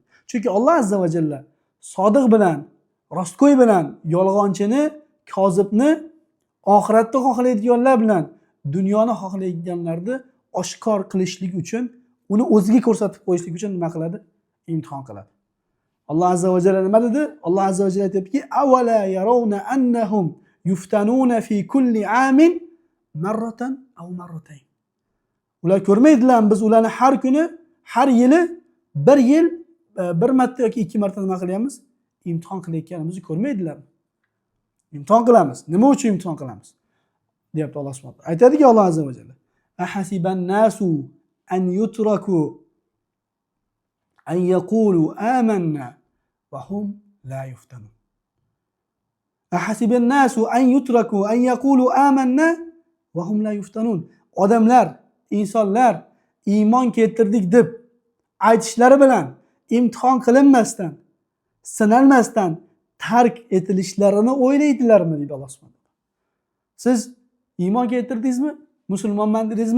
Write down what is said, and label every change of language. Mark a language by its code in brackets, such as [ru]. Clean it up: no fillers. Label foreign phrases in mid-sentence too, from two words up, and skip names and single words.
[uz] Chunki Alloh [ar] عز وجل [uz] sodiq bilan, rostgo'y bilan yolg'onchini, kozibni oxiratda xohlaydiganlar bilan dunyoni xohlaydiganlarni oshkor qilishlik uchun, uni o'ziga ko'rsatib qo'yishlik uchun nima qiladi? Imtihon qiladi. Alloh [ar] عز وجل [uz] nima dedi? Alloh [ar] عز وجل [uz] aytibki, [ar] "أولا يرون أنهم يفتنون في كل عام مرة أو مرتين." [uz] Ular ko'rmaydilar, biz ularni har kuni, har yili, bir yil, bir marta yoki ikki marta nima qilyapmiz? Imtihon qilayotganimizni ko'rmaydilar. Imtihon qilamiz. Nima uchun imtihon qilamiz? Deyapti Alloh [ar] سبحانه وتعالى. [uz] Aytadiki Alloh azza va jalla, [ar] "أحسب الناس أن يتركوا أن يقولوا آمنا وهم لا يفتنون. أحسب الناس أن يتركوا أن يقولوا آمنا وهم لا يفتنون. [uz] Odamlar, insonlar iymon keltirdik deb aytishlari bilan imtihon qilinmasdan, sinalmasdan tark etilishlarini o'ylaydilarmi deydi Alloh subhanahu. Siz iymon keltirdingizmi? Musulmonman dedingizmi?